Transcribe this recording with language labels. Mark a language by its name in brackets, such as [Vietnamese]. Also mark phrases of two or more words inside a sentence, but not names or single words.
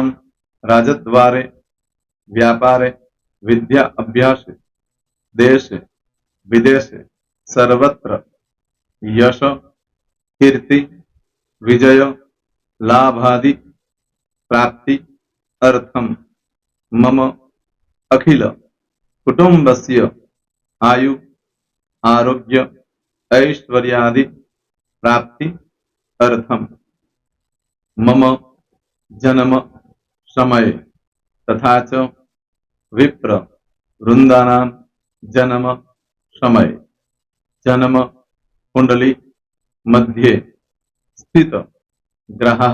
[Sanskrit] રાજદ્વારે, વ્યાપારે, વિદ્યા અભ્યાસે, દેશે વિદેશે, સર્વત્ર યશ, કીર્તિ, વિજય, લાભાદि, પ્રાપ્તિ, અર્થમ, મમ, અખિલ, કુટુંબસ્ય, આયુ, આરોગ્ય, ऐश्वर्यादि प्राप्ति अर्थम मम जन्म समय तथा च विप्र वृंदानां जन्म समय जन्म कुंडली मध्ये स्थित ग्रहः